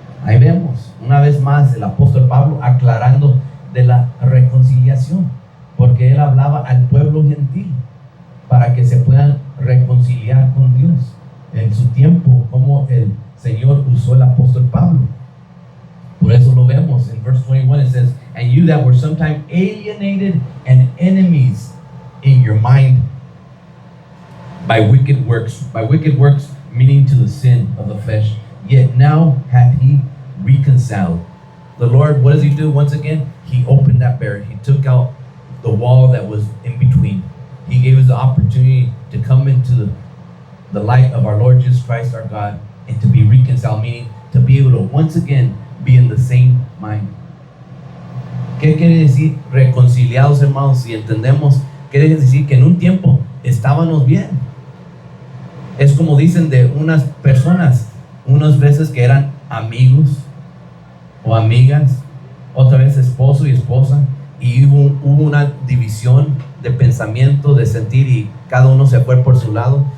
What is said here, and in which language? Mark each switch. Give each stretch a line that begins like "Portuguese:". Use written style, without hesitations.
Spanish: Ahí vemos una vez más el apóstol Pablo aclarando de la reconciliación, porque él hablaba al pueblo gentil para que se puedan reconciliar con Dios. En su tiempo, como el Señor usó el apóstol Pablo. Por eso lo vemos en
English: verse 21, it says, and you that were sometime alienated and enemies in your mind by wicked works meaning to the sin of the flesh, yet now hath he reconciled. The Lord, what does he do once again? He opened that barrier. He took out the wall that was in between. He gave us the opportunity to come into the light of our Lord Jesus Christ, our God, and to be reconciled, meaning to be able to once again be in the same mind.
Spanish: ¿Qué quiere decir reconciliados, hermanos? Si entendemos, quiere decir que en un tiempo estábamos bien. Es como dicen de unas personas, unas veces que eran amigos o amigas, otra vez esposo y esposa, y hubo una división de pensamiento, de sentir, y cada uno se fue por su lado.